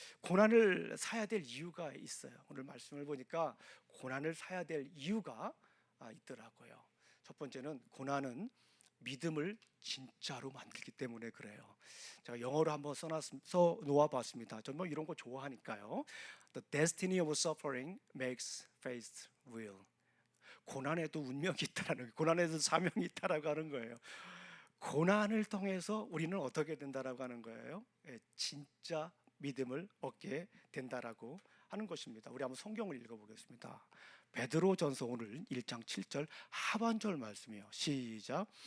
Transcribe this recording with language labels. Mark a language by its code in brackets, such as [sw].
[ko] 고난을 사야 될 이유가 있어요. 오늘 말씀을 보니까 고난을 사야 될 이유가 있더라고요. 첫 번째는 고난은 믿음을 진짜로 만들기 때문에 그래요. 제가 영어로 한번 써 놓아봤습니다. 전 뭐 이런 거 좋아하니까요. [en] The destiny of suffering makes faith real. [ko] 고난에도 운명이 있다라는, 고난에도 사명이 있다라고 하는 거예요. 고난을 통해서 우리는 어떻게 된다라고 하는 거예요? 진짜 믿음을 얻게 된다라고 하는 것입니다. 우리 한번 성경을 읽어보겠습니다. 베드로전서 오늘 1장 7절 하반절 말씀이에요. 시작.